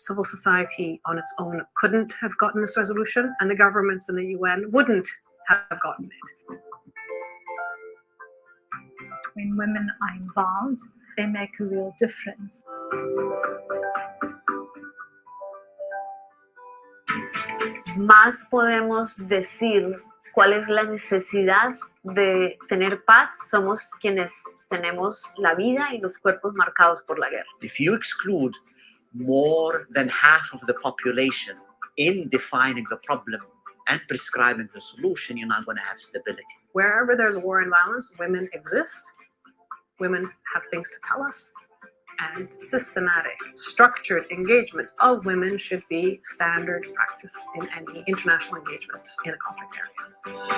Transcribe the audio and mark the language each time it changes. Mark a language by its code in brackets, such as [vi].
[en] Civil society on its own couldn't have gotten this resolution, and the governments and the UN wouldn't have gotten it. When women are involved, they make a real difference. [es] Más podemos decir cuál es la necesidad de tener paz. Somos quienes tenemos la vida y los cuerpos marcados por la guerra. [en] If you exclude more than half of the population in defining the problem and prescribing the solution, you're not going to have stability. Wherever there's war and violence, women exist. Women have things to tell us. And systematic, structured engagement of women should be standard practice in any international engagement in a conflict area.